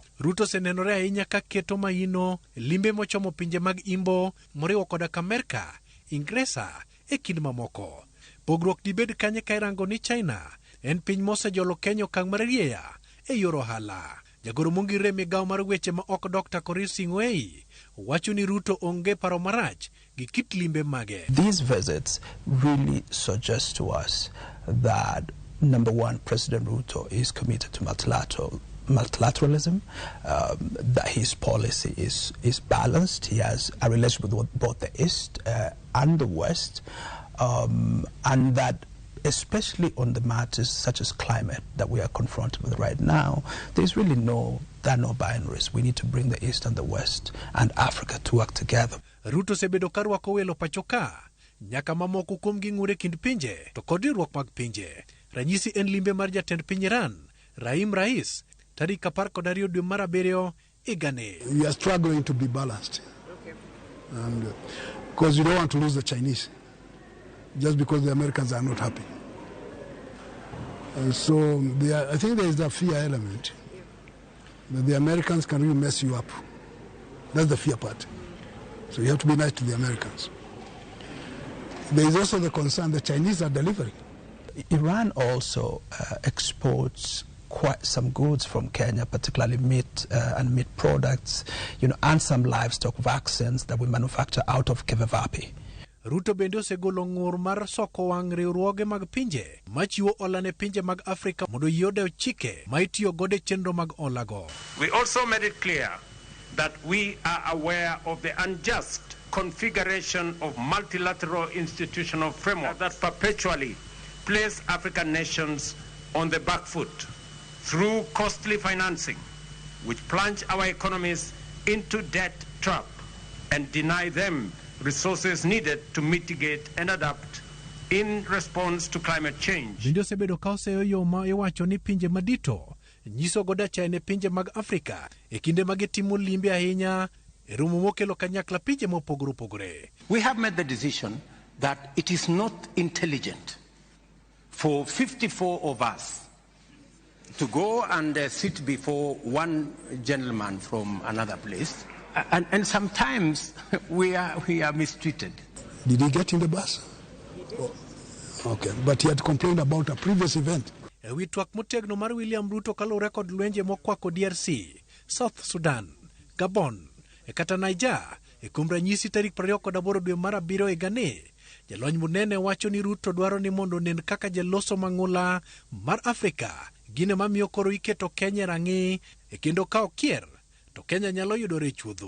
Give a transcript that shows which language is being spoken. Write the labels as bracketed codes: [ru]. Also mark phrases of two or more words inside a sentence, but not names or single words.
[luo] Ruto senenore ahinya ka keto maino limbe mochomo pinje mag Imbo moriwo koda ka Amerka, Ingresa e kind mamoko. Pogruok dibed kanye ka irango ni China en piny mosejolo Kenya okang' mar rieya e yor ohala. Jagoro mongirre migawo mar weche ma ok Dr. Korir Sing'oei wacho ni Ruto onge paro marach gi kit limbe mage. [en] These visits really suggest to us that, number one, President Ruto is committed to multilateralism, that his policy is balanced. He has a relationship with both the East and the West, and that especially on the matters such as climate that we are confronted with right now, there's really no binaries. We need to bring the East and the West and Africa to work together. [luo] Ruto sebedo karwako welo pachoka, nyaka mamoko kuom ging'ure kind pinje to kod riwruok mag pinje. Ranyisi en limbe mar jatend piny Iran, Rahim Rais, tarik 12 dwe mar 7 higani. [en] We are struggling to be balanced. Okay. And because you don't want to lose the Chinese just because the Americans are not happy. So I think there is a fear element that the Americans can really mess you up. That's the fear part. So you have to be nice to the Americans. There is also the concern the Chinese are delivering. Iran also exports quite some goods from Kenya, particularly meat and meat products, and some livestock vaccines that we manufacture out of Kevevapi. [luo] Ruto bende osegolo ng'ur mar soko wang' riwruoge mag pinje machiwo hola ne pinje mag Afrika mondo yode chike ma itiyo godo e chenro mag holago. [en] We also made it clear that we are aware of the unjust configuration of multilateral institutional framework that perpetually place African nations on the back foot through costly financing, which plunge our economies into debt trap and deny them resources needed to mitigate and adapt in response to climate change. [luo] Bende osebedo ka oseyo yo ma iwacho ni pinje madito nyiso goda chane pinje mag Afrika e kinde mag timo limbe ahinya e romo mokelo kanyakla pinje mopogore opogore. [en] We have made the decision that it is not intelligent for 54 of us to go and sit before one gentleman from another place. And sometimes we are mistreated. Did he get in the bus? Oh, okay, but he had complained about a previous event. [luo] E wi twak motegno mar William Ruto kalure kod lwenje mokwako DRC, South Sudan, Gabon, kata Niger, kuom ranyisi tarik 28 dwe mar 7 higani, jalony munene wacho ni Ruto dwaro ni mondo nen kaka jaloso mang'ula mar Afrika gine mamiyo koro iketo Kenya rang'i kendo ka okier to Kenya nyalo yudore chuodho.